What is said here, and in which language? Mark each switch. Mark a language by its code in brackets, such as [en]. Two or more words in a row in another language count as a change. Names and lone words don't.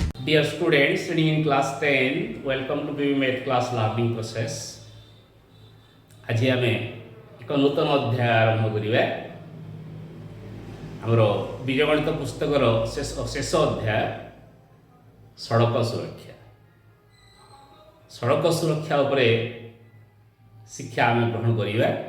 [en] Dear students studying in class 10, welcome to BB Math class learning process. [or] ଆଜି ଆମେ ଏକ ନୂତନ ଅଧ୍ୟାୟ ଆରମ୍ଭ କରିବା ଆମର ବୀଜଗଣିତ ପୁସ୍ତକର ଶେଷ ଅଧ୍ୟାୟ ସଡ଼କ ସୁରକ୍ଷା। ସଡ଼କ ସୁରକ୍ଷା ଉପରେ ଶିକ୍ଷା ଆମେ ଗ୍ରହଣ କରିବା।